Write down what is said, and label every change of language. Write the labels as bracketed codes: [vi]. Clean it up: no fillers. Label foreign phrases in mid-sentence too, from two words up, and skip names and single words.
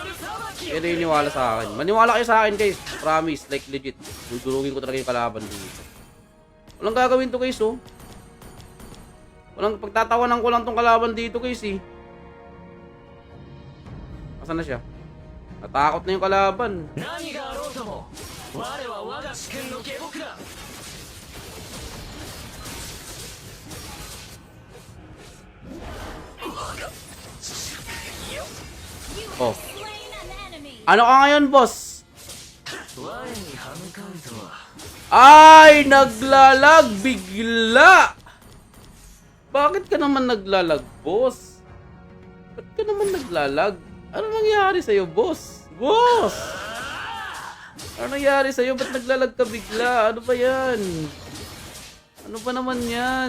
[tl] Kaya naniniwala sa akin. Maniwala kayo sa akin guys. [en] Promise, like legit. [tl] Dudurugin ko talaga yung kalaban dito. Walang gagawin to guys oh. Walang pagtatawanan ko lang tong kalaban dito guys eh. Asan na siya? Natakot na yung kalaban. [ja] 何があろうとも我は我が主君の下僕だ [tl] Oh. [en] Slain an enemy. [tl] Ano ka ngayon boss? [ja] 我に歯向かうとは [tl] Ay! Naglalag bigla! Bakit ka naman naglalag boss? Bakit ka naman naglalag? Ano nangyari sa'yo boss? Boss! Ano nangyari sa'yo? Ba't naglalag ka bigla? Ano ba yan? Ano ba naman yan?